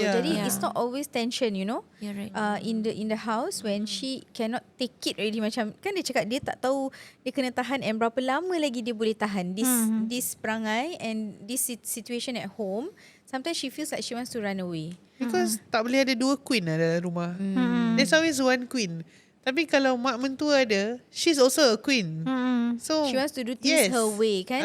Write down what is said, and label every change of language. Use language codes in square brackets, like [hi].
[en] Yeah. [ms] Jadi [en] Yeah. it's not always tension, Yeah, right. in the house when she cannot take it already. [ms] Macam kan dia cakap dia tak tahu dia kena tahan and berapa lama lagi dia boleh tahan this perangai and [en] this situation at home. Sometimes she feels like she wants to run away. [ms] Because tak boleh ada dua queen lah dalam rumah. [en] There's always one queen. [ms] Tapi kalau mak mentua ada, [en] she's also a queen. [ms] So [en] She wants to do things her way, kan?